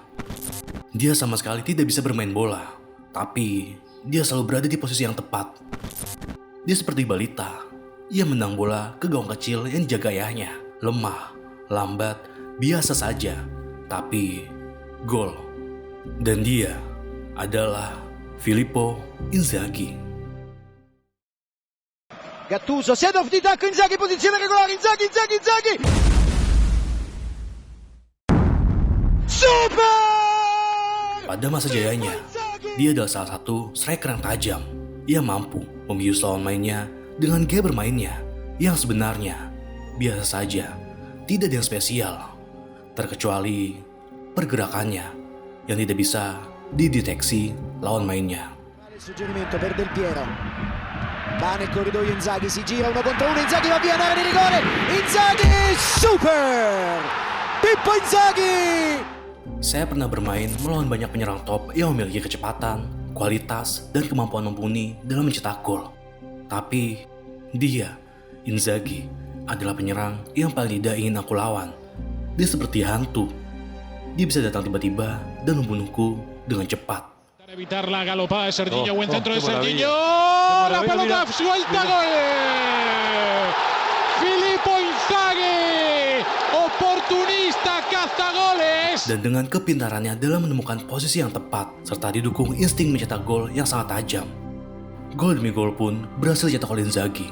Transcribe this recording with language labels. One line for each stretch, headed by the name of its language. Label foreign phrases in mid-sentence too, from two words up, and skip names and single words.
Indonesian: Dia sama sekali tidak bisa bermain bola, tapi dia selalu berada di posisi yang tepat. Dia seperti balita. Ia menang bola ke gawang kecil yang dijaga ayahnya. Lemah, lambat, biasa saja, tapi gol. Dan dia adalah Filippo Inzaghi.
Italian: Gattuso, Seedorf di tacco, Inzaghi, posizione regolare, Inzaghi. Super!
Indonesian: Pada masa jayanya, dia adalah salah satu striker yang tajam. Ia mampu membius lawan mainnya dengan gaya bermainnya yang sebenarnya biasa saja, tidak ada yang spesial, terkecuali pergerakannya yang tidak bisa dideteksi lawan mainnya.
Italian: Suggerimento per Del Piero. Va nel corridoio Inzaghi, si gira 1 contro 1, Inzaghi va via in area di rigore. Inzaghi, super! Pippo Inzaghi!
Indonesian: Saya pernah bermain melawan banyak penyerang top yang memiliki kecepatan, kualitas, dan kemampuan mumpuni dalam mencetak gol. Tapi dia, Inzaghi, adalah penyerang yang paling tidak ingin aku lawan. Dia seperti hantu. Dia bisa datang tiba-tiba dan membunuhku dengan cepat.
Spanish: Evitar la galopada de Serginho, buen centro de Serginho, la maravilla. pelota suelta, gol. Filippo Inzaghi, oportunista cazagoles.
Indonesian: Dan dengan kepintarannya dalam menemukan posisi yang tepat, serta didukung insting mencetak gol yang sangat tajam, gol demi gol pun berhasil dicetak oleh Inzaghi.